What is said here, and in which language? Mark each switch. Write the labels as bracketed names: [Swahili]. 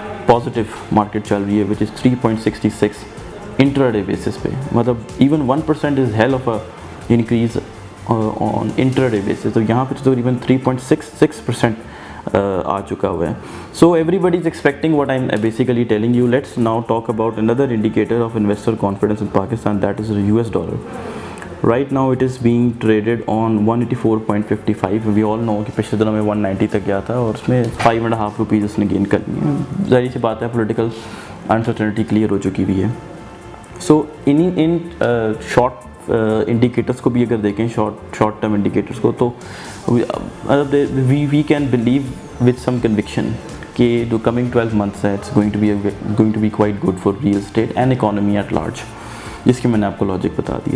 [Hindi] Positive market चल रही है [English] which is 3.66 intraday basis [Hindi] पे, मतलब [English] even 1% is hell of a increase on intraday basis, [Hindi] तो यहाँ पे तो तकरीबन 3.66% आ चुका हुआ है. [English] So everybody is expecting what I am basically telling you. Let's now talk about another indicator of investor confidence in Pakistan, that is US dollar. Right now it is being traded on 184.55. We all know [Hindi] कि पिछले दिनों में 190 तक गया था और उसमें 5.5 rupees उसने गेन कर लिए हैं. ज़ाहिर सी बात है पोलिटिकल अनसर्टनिटी क्लियर हो चुकी हुई है. सो इन शॉर्ट इंडिकेटर्स को भी अगर देखें, शॉर्ट टर्म इंडिकेटर्स को, तो [English] we can believe with some conviction [Hindi] कि जो कमिंग 12 months है [English] it's going to be quite good for real estate and economy at large, [Hindi] जिसकी मैंने आपको लॉजिक बता दी है.